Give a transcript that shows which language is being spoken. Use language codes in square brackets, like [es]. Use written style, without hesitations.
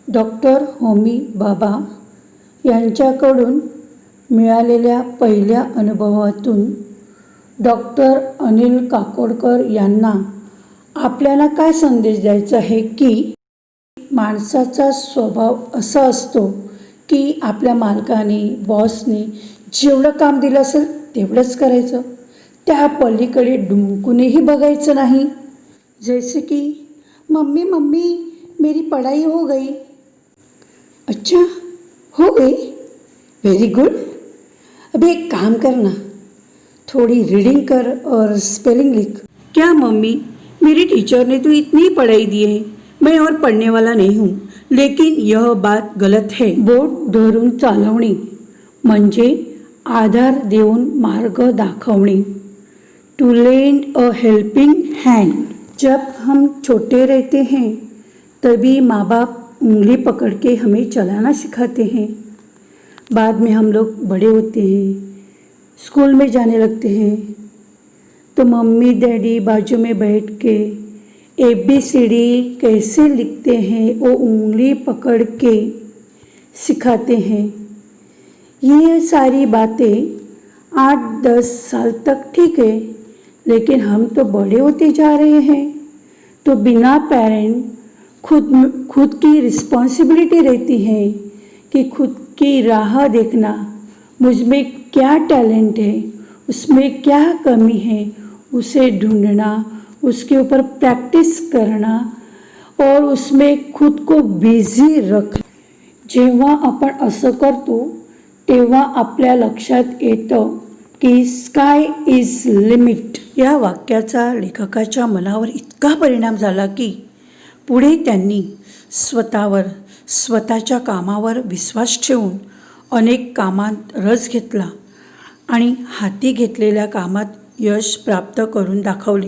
[mr] Doctor Homi Bhabha यांच्याकडून मिळालेल्या पहिल्या अनुभवातून डॉक्टर अनिल काकोडकर यांना आपल्याला काय संदेश द्यायचा आहे की माणसाचा स्वभाव असा असतो की आपल्या मालकाने, बॉसने जेवढं काम दिलं असेल तेवढंच करायचं, त्या पलीकडे डुंकूनही बघायचं नाही. [hi] जैसे की मम्मी मम्मी मेरी पढ़ाई हो गई. अच्छा हो गई, वेरी गुड. अभी एक काम करना, थोड़ी रीडिंग कर और स्पेलिंग लिख. क्या मम्मी, मेरी टीचर ने तो इतनी पढ़ाई दी है, मैं और पढ़ने वाला नहीं हूँ, लेकिन यह बात गलत है. [mr] बोट धरून चालवणे म्हणजे आधार देऊन मार्ग दाखवणे. [en] To lend a helping hand. [hi] जब हम छोटे रहते हैं तभी माँ बाप उंगली पकड़ के हमें चलाना सिखाते हैं. बाद में हम लोग बड़े होते हैं, स्कूल में जाने लगते हैं, तो मम्मी डैडी बाजू में बैठ के ABCD कैसे लिखते हैं वो उंगली पकड़ के सिखाते हैं. ये सारी बातें 8-10 साल तक ठीक है, लेकिन हम तो बड़े होते जा रहे हैं, तो बिना पेरेंट खुद की रिस्पॉन्सिबिलिटी रहती है कि खुद की राह देखना, मुझ में क्या टैलेंट है, उसमें क्या कमी है, उसे ढूंढना, उसके ऊपर प्रैक्टिस करना और उसमें खुद को बिझी रख. [mr] जेव्हा आपण असं करतो तेव्हा आपल्या लक्षात येतं की [en] Sky is limit. [mr] या वाक्याचा लेखकाच्या मनावर इतका परिणाम झाला की पुढे त्यांनी स्वतःवर, स्वतःच्या कामावर विश्वास ठेवून अनेक कामात रस घेतला आणि हाती घेतलेल्या कामात यश प्राप्त करून दाखवले.